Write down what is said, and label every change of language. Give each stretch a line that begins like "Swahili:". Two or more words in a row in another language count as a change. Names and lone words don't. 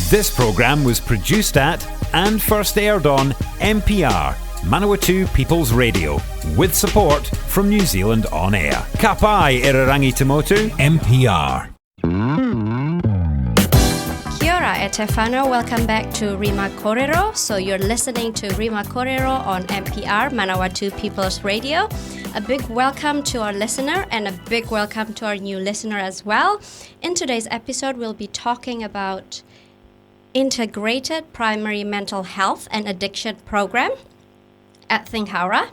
English: This programme was produced at and first aired on MPR, Manawatu People's Radio, with support from New Zealand On Air.
Māori: Ka pai Irarangi Te Motu, MPR. Kia ora e te whānau,
English: welcome back to RIMA Kōrero. So you're listening to RIMA Kōrero on MPR, Manawatu People's Radio. A big welcome to our listener and a big welcome to our new listener as well. In today's episode, we'll be talking about Integrated Primary Mental Health and Addiction Program at THINK Hauora.